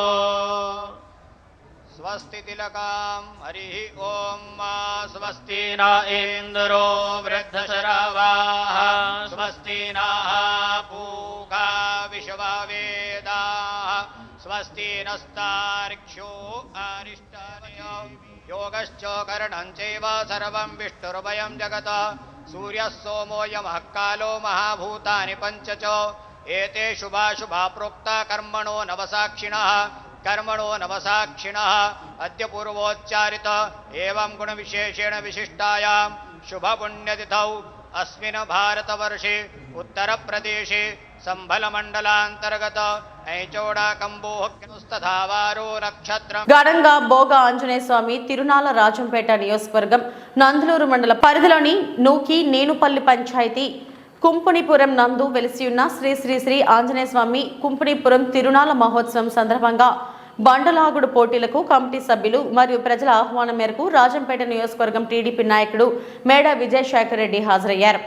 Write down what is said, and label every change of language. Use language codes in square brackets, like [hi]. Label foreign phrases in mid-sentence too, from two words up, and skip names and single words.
[sa] स्वस्ति तिलकां हरिः ओम स्वस्ति न इंद्रो वृद्धशरावाः स्वस्ति नः पूषा विश्ववेदाः स्वस्ति नस्तार्क्ष्यो अरिष्टनेमिः योगश्च करणं चैव सर्वं विष्णुर्वयं जगत् सूर्यः सोमो यमः कालो महाभूतानि पञ्च च एते शुभाशुभा प्रोक्ता कर्मणो नवसाक्षिणः अद्य पूर्वोच्चारित एवं गुणविशेषेण विशिष्टायां शुभपुण्यतिथौ अस्मिन् भारतवर्षे उत्तरप्रदेशे संभलमण्डलान्तर्गत [te] ఘనంగా బోగా ఆంజనేయ స్వామి తిరునాల రాజంపేట నియోజకవర్గం నందలూరు మండల పరిధిలోని నూకి నేనుపల్లి పంచాయతీ కుంపునిపురం నందు వెలిసి ఉన్న శ్రీ శ్రీ శ్రీ ఆంజనేయ స్వామి కుంపునిపురం తిరునాల మహోత్సవం సందర్భంగా బండలాగుడు పోటీలకు కమిటీ సభ్యులు మరియు ప్రజల ఆహ్వానం మేరకు రాజంపేట నియోజకవర్గం టీడీపీ నాయకుడు మేడ విజయశేఖర్ రెడ్డి హాజరయ్యారు.